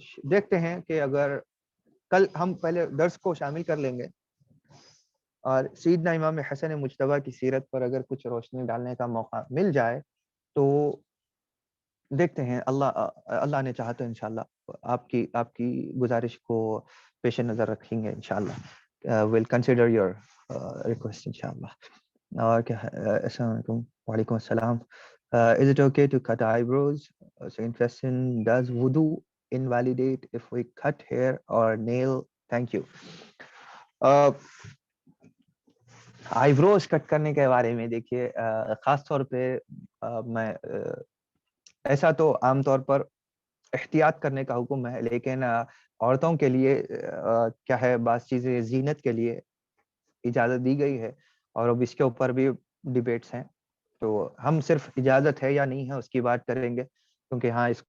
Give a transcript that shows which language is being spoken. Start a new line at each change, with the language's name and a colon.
Urdu: دیکھتے ہیں کہ اگر کل ہم پہلے درس کو شامل کر لیں گے اور سیدنا امام حسن مجتبی کی سیرت پر اگر کچھ روشنی ڈالنے کا موقع مل جائے تو دیکھتے ہیں. اللہ نے چاہا تو انشاءاللہ آپ کی گزارش کو پیش نظر رکھیں گے انشاءاللہ.
English: we'll consider your request inshallah.
Urdu: اور کیا السلام علیکم. وعلیکم السلام.
English: Is it okay to cut eyebrows? Second question, does wudu invalidate if we cut hair or nail? Thank you.
Urdu: آئیبروز کٹ کرنے کے بارے میں دیکھیے خاص طور پہ میں ایسا تو عام طور پر احتیاط کرنے کا حکم ہے, لیکن عورتوں کے لیے کیا ہے بعض چیزیں زینت کے لیے اجازت دی گئی ہے, اور اب اس کے اوپر بھی ڈیبیٹس ہیں. تو ہم صرف اجازت ہے یا نہیں ہے اس کی بات کریں گے, کیونکہ ہاں